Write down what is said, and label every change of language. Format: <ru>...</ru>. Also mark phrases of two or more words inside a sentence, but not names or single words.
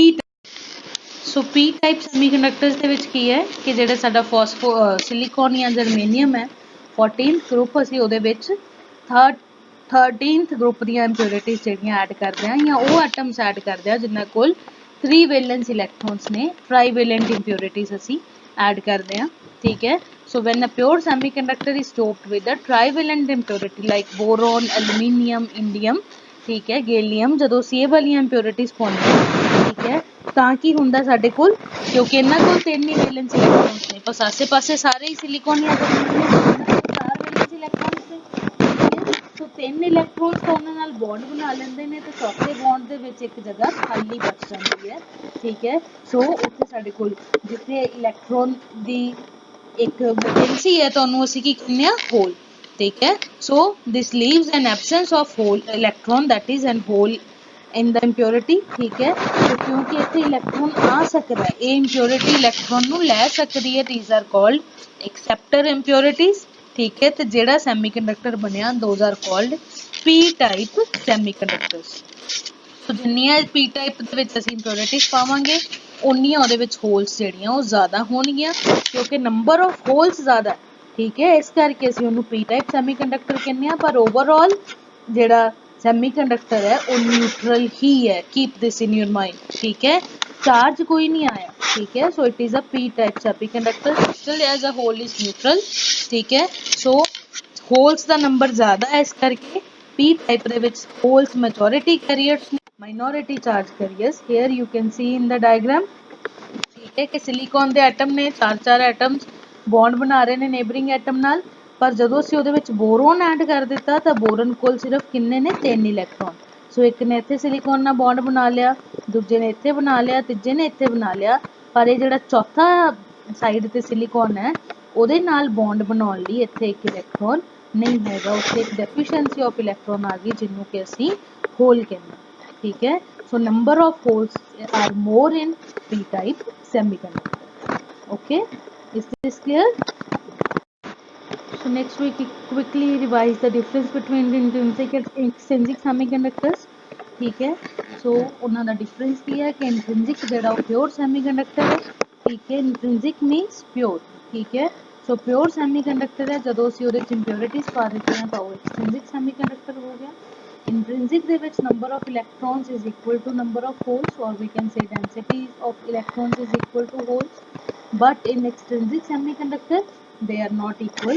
<pa>ਸੋ</pa> <en>p type semiconductors</en> <pa>ਦੇ ਵਿੱਚ ਕੀ ਹੈ ਕਿ ਜਿਹੜਾ ਸਾਡਾ ਸਿਲੀਕॉन ਜਾਂ ਜਰਮੇਨੀਅਮ ਹੈ</pa> <en>14th group,</en> <pa>ਅਸੀਂ ਉਹਦੇ ਵਿੱਚ</pa> <en>13th group</en> <pa>ਦੀਆਂ ਇੰਪਿਓਰਿਟੀਜ਼ ਜਿਹੜੀਆਂ ਐਡ ਕਰਦੇ ਹਾਂ ਜਾਂ ਉਹ ਐਟਮਸ ਐਡ ਕਰਦੇ ਹਾਂ ਜਿਨ੍ਹਾਂ ਕੋਲ 3</pa> <en>valence electrons</en> <pa>ਨੇ,</pa> <en>trivalent impurities</en> <pa>ਅਸੀਂ ਐਡ ਕਰਦੇ ਹਾਂ। ਠੀਕ ਹੈ,</pa> <en>so when a pure semiconductor is doped with a trivalent impurity like boron, aluminium, indium,</en> <hi>ठीक है, गैलियम,</hi> <pa>ਜਦੋਂ ਅਸੀਂ ਇਹ ਵਾਲੀਆਂ ਇੰਪਿਓਰਿਟੀਜ਼ ਪਾਉਂਦੇ ਹਾਂ, ਠੀਕ ਹੈ, ਤਾਂ ਕੀ ਹੁੰਦਾ ਸਾਡੇ ਕੋਲ, ਕਿਉਂਕਿ ਇਹਨਾਂ ਕੋਲ 3 ਹੀ</pa> <en>valence electrons</en> <pa>ਨੇ, ਬਸ ਆਸੇ-ਪਾਸੇ ਸਾਰੇ ਹੀ ਸਿਲੀਕॉन ਜਾਂ ਜਰਮੇਨੀਅਮ 4</pa> <en>valence electrons</en> <pa>ਨੇ। ਠੀਕ ਹੈ, ਸੋ 3 ਇਲੈਕਟ੍ਰॉन्स ਤਾਂ ਉਹਨਾਂ ਨਾਲ ਬੌਂਡ ਬਣਾ ਲੈਂਦੇ ਨੇ ਤੇ ਚੌਥੇ ਬੌਂਡ ਦੇ ਵਿੱਚ ਇੱਕ ਜਗ੍ਹਾ ਖਾਲੀ ਬਚ ਜਾਂਦੀ ਹੈ। ਠੀਕ ਹੈ, ਸੋ ਉੱਥੇ ਸਾਡੇ ਕੋਲ ਜਿੱਥੇ ਇਲੈਕਟ੍ਰॉन ਦੀ ਇੱਕ ਵੈਕੈਂਸੀ ਹੈ ਤਾਂ ਉਹਨੂੰ ਅਸੀਂ ਕੀ ਕਹਿੰਦੇ ਹਾਂ, ਹੋਲ। ਠੀਕ ਹੈ,</pa> <en>so this leaves an absence of hole electron that is an hole in the impurity.</en> <hi>ठीक है, तो क्योंकि</hi> <pa>ਇੱਥੇ ਇਲੈਕਟ੍ਰॉन ਆ ਸਕਦਾ ਹੈ, ਇਹ impurity ਇਲੈਕਟ੍ਰॉन ਨੂੰ ਲੈ ਸਕਦੀ ਹੈ,</pa> <en>these are called acceptor impurities।</en> <pa>ਠੀਕ ਹੈ, ਤੇ ਜਿਹੜਾ ਸੈਮੀਕੰਡਕਟਰ ਬਣਿਆ</pa> <en>those are called p type semiconductors।</en> <pa>ਸੋ ਜਿੰਨੀਆਂ</pa> <en>p type</en> <pa>ਦੇ ਵਿੱਚ ਅਸੀਂ ਇੰਪਿਓਰਿਟੀਜ਼ ਪਾਵਾਂਗੇ ਉਨੀਆਂ ਉਹਦੇ ਵਿੱਚ ਹੋਲਸ ਜਿਹੜੀਆਂ ਉਹ ਜ਼ਿਆਦਾ ਹੋਣਗੀਆਂ, ਕਿਉਂਕਿ</pa> <en>number of holes</en> <pa>ਜ਼ਿਆਦਾ। ਠੀਕ ਹੈ, ਇਸ ਕਰਕੇ ਅਸੀਂ ਉਹਨੂੰ</pa> <en>p type semiconductor</en> <pa>ਕਹਿੰਦੇ ਹਾਂ, ਪਰ ਓਵਰਆਲ ਜਿਹੜਾ ਸੈਮੀਕੰਡਕਟਰ ਹੈ ਉਹ ਨਿਊਟਰਲ ਹੀ ਹੈ।</pa> <en>keep this in your mind.</en> <pa>ਠੀਕ ਹੈ, ਚਾਰਜ ਕੋਈ ਨਹੀਂ ਆਇਆ। ਠੀਕ ਹੈ,</pa> <en>so it is a p type semiconductor, crystal as a whole is neutral.</en> <pa>ਠੀਕ ਹੈ, ਸੋ ਹੋਲਸ ਦਾ ਨੰਬਰ ਜ਼ਿਆਦਾ ਹੈ, ਇਸ ਕਰਕੇ</pa> <en>p type</en> <pa>ਦੇ ਵਿੱਚ ਹੋਲਸ</pa> <en>majority carriers, minority charge carriers। Here you can see in the diagram।</en> <pa>ਠੀਕ ਹੈ, ਕਿ ਸਿਲੀਕॉन ਦੇ ਐਟਮ ਨੇ, ਚਾਰ ਐਟਮਸ ਬੌਂਡ ਬਣਾ ਰਹੇ ਨੇ</pa> <en>neighboring atom</en> <pa>ਨਾਲ, ਪਰ ਜਦੋਂ ਅਸੀਂ ਉਹਦੇ ਵਿੱਚ ਬੋਰੋਨ ਐਡ ਕਰ ਦਿੱਤਾ ਤਾਂ ਬੋਰਨ ਕੋਲ ਸਿਰਫ ਕਿੰਨੇ ਨੇ, 3 ਇਲੈਕਟ੍ਰॉन। ਸੋ ਇੱਕ ਨੇ ਇੱਥੇ ਸਿਲੀਕॉन ਨਾਲ ਬੌਂਡ ਬਣਾ ਲਿਆ, ਦੂਜੇ ਨੇ ਇੱਥੇ ਬਣਾ ਲਿਆ, ਤੀਜੇ ਨੇ ਇੱਥੇ ਬਣਾ ਲਿਆ, ਪਰ ਇਹ ਜਿਹੜਾ ਚੌਥਾ ਸਾਈਡ ਤੇ ਸਿਲੀਕॉन ਹੈ ਉਹਦੇ ਨਾਲ ਬੌਂਡ ਬਣਾਉਣ ਲਈ ਇੱਥੇ ਇੱਕ ਇਲੈਕਟ੍ਰॉन ਨਹੀਂ ਹੈਗਾ, ਉੱਥੇ ਇੱਕ</pa> <en>deficiency of electron</en> <pa>ਆ ਗਈ ਜਿਹਨੂੰ ਕਿ ਅਸੀਂ ਹੋਲ ਕਹਿੰਦੇ ਹਾਂ।</pa> <hi>ठीक है,</hi> <en>so number of holes are more in p type semiconductor। okay, is this clear? So next we quickly revise the difference between intrinsic and extrinsic semiconductors।</en> <hi>ठीक है,</hi> <pa>so ਉਹਨਾਂ ਦਾ difference ਕੀ ਹੈ ਕਿ intrinsic ਜਿਹੜਾ ਉਹ</pa> <en>pure semiconductor</en> <pa>ਹੈ।</pa> <hi>ठीक है,</hi> <en>intrinsic means pure।</en> <hi>ठीक है,</hi> <pa>so</pa> <en>pure semiconductor</en> <pa>ਹੈ, ਜਦੋਂ ਅਸੀਂ ਉਹਦੇ ਚ impurities ਪਾ ਦਿੱਤੇ ਹਾਂ ਤਾਂ ਉਹ</pa> <en>extrinsic semiconductor</en> <pa>ਹੋ ਗਿਆ।</pa> <en>Intrinsic</en> <pa>ਦੇ ਵਿੱਚ</pa> <en>number of electrons is equal to number of holes, or we can say density of electrons is equal to holes, but in extrinsic semiconductor they are not equal।</en>